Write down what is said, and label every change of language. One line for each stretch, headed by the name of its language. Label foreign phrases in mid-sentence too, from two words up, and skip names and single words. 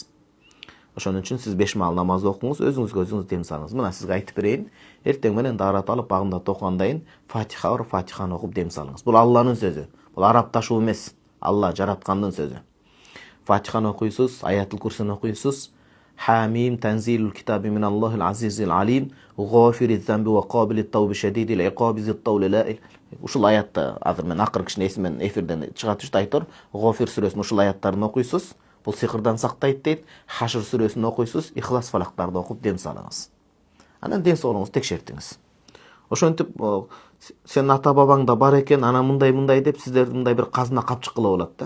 Kyrgyz: Ошон үчүн сиз 5 маал намаз окуңуз, өзүңүзгө дем салыңыз. Мына сизге айтып берейин. Эртең менен даарат алып багымда окугандайын Фатиха бар, Фатиханы окуп дем салыңыз. Бул Алланын сөзү. Бул арапташуу эмес. Алла жараткандын сөзү. Фатиханы окуйсуз, Аятул Курсини окуйсуз.
Arabic: حم تنزيل الكتاب من الله العزيز العليم غافر الذنب وقابل التوب شديد العقاب ذي الطول لا.
Kyrgyz: Ушул аятты азыр мен акыркы кишин эсимен эфирден чыгат түштү айтор. Гофир сүрөсүнүн ушул аяттарын окуйсуз. Бул сыйкырдан сактайт дейт. Хашр сүрөсүн окуйсуз, Ихлас фалактарды окуп дем салыңыз. Анан ден соолугуңузду текшертиңиз. Ошентип сен ата бабаңда бар экен, анан мындай деп сиздерди мындай бир казына капчык кылып алат да.